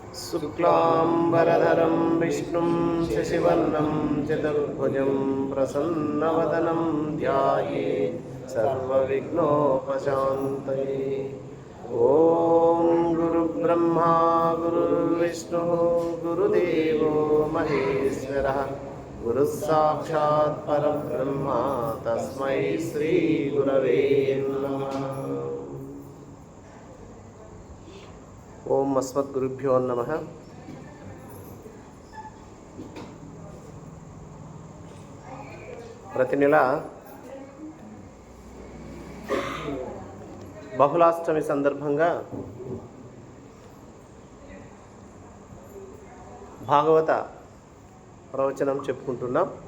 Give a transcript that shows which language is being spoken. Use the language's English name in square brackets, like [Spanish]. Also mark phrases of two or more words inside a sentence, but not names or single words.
[Sanskrit] शुक्लांबरधरं विष्णुं शशिवर्णं चतुर्भुजं प्रसन्नवदनं ध्यायेत् सर्वविघ्नोपशान्तये। ॐ गुरुब्रह्मा गुरुर्विष्णुः गुरुदेवो महेश्वरः गुरुस्साक्षात् परब्रह्म तस्मै श्रीगुरवे नमः। ఓం అస్మద్గురుభ్యో నమః. [Telugu] ప్రతి నెల బహుళాష్టమి సందర్భంగా భాగవత ప్రవచనం చెప్పుకుంటున్నాం.